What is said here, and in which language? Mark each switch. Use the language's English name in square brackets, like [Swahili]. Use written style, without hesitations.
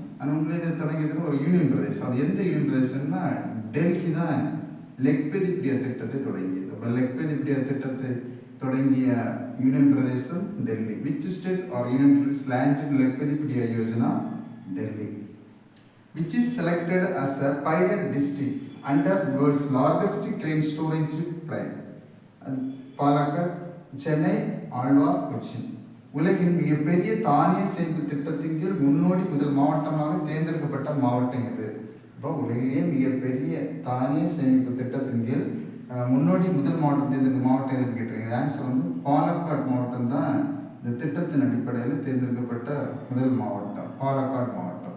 [Tamil] ஆனால் உண்மையிலே இதை தொடங்கியதுக்கு ஒரு யூனியன் பிரதேசம். அது எந்த யூனியன் பிரதேசம்னா டெல்லி தான் லக்பதிபீடியா திட்டத்தை தொடங்கியது. அப்போ லக்பதிபீடியா திட்டத்தை தொடங்கிய union Pradesh Delhi. [English] Which state or union territories launched லக்பதிபீடியா யோஜனா? [Tamil] Delhi. [English] Which is selected as a pilot district under world's largest grain storage plant? [Tamil] Palakkad, Chennai, Alvar, Cochin. உலகின் மிகப்பெரிய தானிய சேமிப்பு திட்டத்தின் கீழ் முன்னோடி முதல் மாவட்டமாக தேர்ந்தெடுக்கப்பட்ட மாவட்டம் எது? இப்போ உலகிலேயே மிகப்பெரிய தானிய சேமிப்பு திட்டத்தின் கீழ் முன்னோடி முதல் மாவட்டம் தேர்ந்தெடுக்க மாவட்டம் எதுன்னு கேட்டிருக்கீங்க. ஆன்சர் வந்து பாலக்காடு மாவட்டம் தான் இந்த திட்டத்தின் அடிப்படையில் தேர்ந்தெடுக்கப்பட்ட முதல் மாவட்டம், பாலக்காடு மாவட்டம்.